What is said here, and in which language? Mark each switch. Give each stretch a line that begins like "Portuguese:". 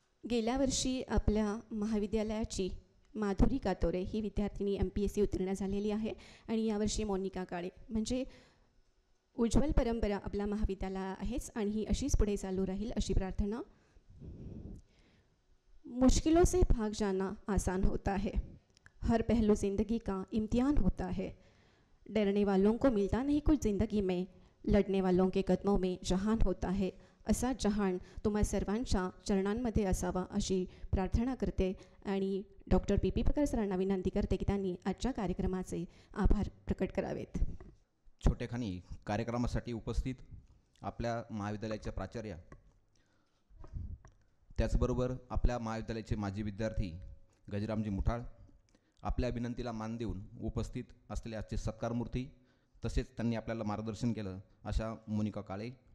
Marathi: गेल्या वर्षी आपल्या महाविद्यालयाची माधुरी कातोरे ही विद्यार्थिनी MPSC उत्तीर्ण झालेली आहे आणि यावर्षी मोनिका काळे. म्हणजे उज्ज्वल परंपरा आपल्या महाविद्यालयाला आहेच आणि ही अशीच पुढे चालू राहील अशी प्रार्थना.
Hindi: मुश्किलों से भाग जाना आसान होता है, हर पहलू ज़िंदगी का इम्तिहान होता है, डरने वालों को मिलता नहीं कुछ ज़िंदगी में, लढणे वालों के कदमों में जहान होता है.
Marathi: असा जहान तुम्हा सर्वांच्या चरणांमध्ये असावा अशी प्रार्थना करते आणि डॉक्टर PP पकर सरांना विनंती करते की त्यांनी आजच्या कार्यक्रमाचे आभार प्रकट करावेत. छोटेखानी कार्यक्रमासाठी उपस्थित आपल्या महाविद्यालयाच्या प्राचार्या, त्याचबरोबर आपल्या महाविद्यालयाचे माजी विद्यार्थी गजरामजी मुठाळ, आपल्या विनंतीला मान देऊन उपस्थित असलेले आजचे सत्कारमूर्ती, तसेच त्यांनी आपल्याला मार्गदर्शन केलं अशा मोनिका काळे,